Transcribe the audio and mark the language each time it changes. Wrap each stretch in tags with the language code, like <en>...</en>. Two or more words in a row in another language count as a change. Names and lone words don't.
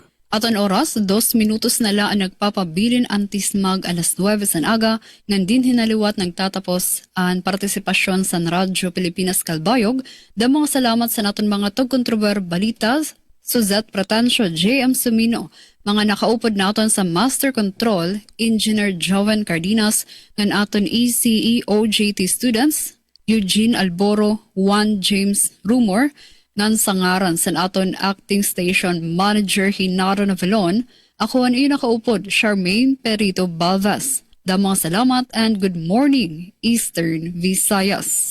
<war>Aton oras, 2 minutos na lang ang nagpapabilin antismag alas 9 san aga, ngan din hinaliwat nagtatapos ang partisipasyon sa Radyo Pilipinas Kalbayog. Damang salamat sa naton mga tugkontrober balitas, Suzette Pratancio, JM Sumino, mga nakaupod naton sa Master Control, Engineer Joven Cardenas, ngan aton ECE OJT students, Eugene Alboro, Juan James Rumor, ngan sangaran sa aton</war> <en>Acting Station Manager</en> <war>Hinaro Navalon, ako ang nakaupod, Charmaine Perito Balvas. Damang salamat</war> <en>and good morning,</en> <war>Eastern Visayas.</war>